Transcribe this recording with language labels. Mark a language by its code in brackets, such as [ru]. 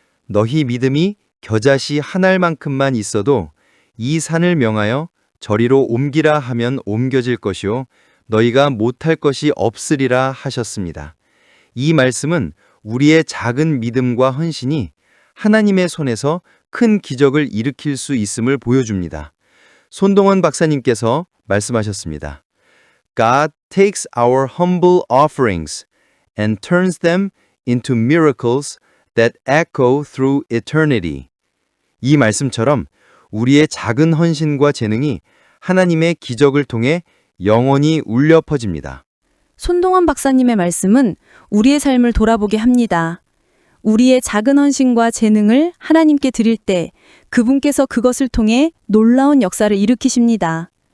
[ko] 너희 믿음이 겨자씨 한 알만큼만 있어도 이 산을 명하여 저리로 옮기라 하면 옮겨질 것이요 너희가 못할 것이 없으리라 하셨습니다. 이 말씀은 우리의 작은 믿음과 헌신이 하나님의 손에서 큰 기적을 일으킬 수 있음을 보여줍니다. 손동원 박사님께서 말씀하셨습니다. [en] God takes our humble offerings and turns them into miracles that echo through eternity. [ko] 이 말씀처럼 우리의 작은 헌신과 재능이 하나님의 기적을 통해 영원히 울려 퍼집니다. 손동원 박사님의 말씀은 우리의 삶을 돌아보게 합니다. 우리의 작은 헌신과 재능을 하나님께 드릴 때 그분께서 그것을 통해 놀라운 역사를 일으키십니다.